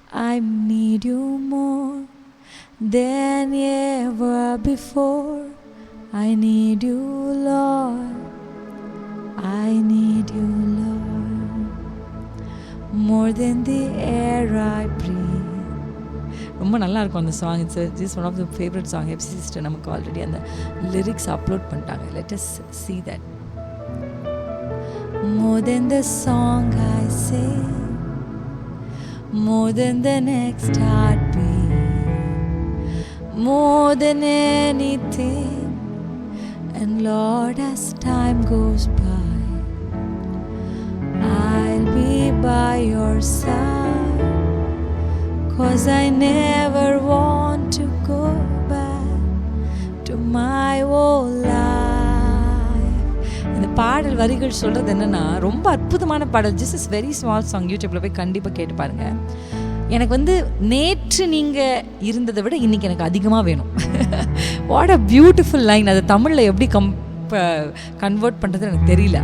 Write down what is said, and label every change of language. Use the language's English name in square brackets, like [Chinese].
[English] I need you more than ever before. I need you, Lord. I need you, Lord, more than the air I breathe. [Tamil] ரொம்ப நல்லா இருக்கும் அந்த song. [English] It's one of the favourite song. [Tamil] FC sister நமக்கு already அந்த lyrics upload பண்ணிட்டாங்க. [English] Let us see that. More than the song I sing, more than the next heartbeat, more than anything. And Lord, as time goes by, I'll be by your side. 'Cause I never want to go back to my old life. [Tamil] இந்த பாடல் வரிகள் சொல்கிறது என்னென்னா, ரொம்ப அற்புதமான பாடல். [English] Just is very small song. [Tamil] யூடியூப்பில் போய் கண்டிப்பாக கேட்டு பாருங்கள். எனக்கு நேற்று நீங்கள் இருந்ததை விட இன்றைக்கி எனக்கு அதிகமாக வேணும். [English] What a beautiful line. [Tamil] அதை தமிழில் எப்படி கன்வெர்ட் பண்ணுறது எனக்கு தெரியல.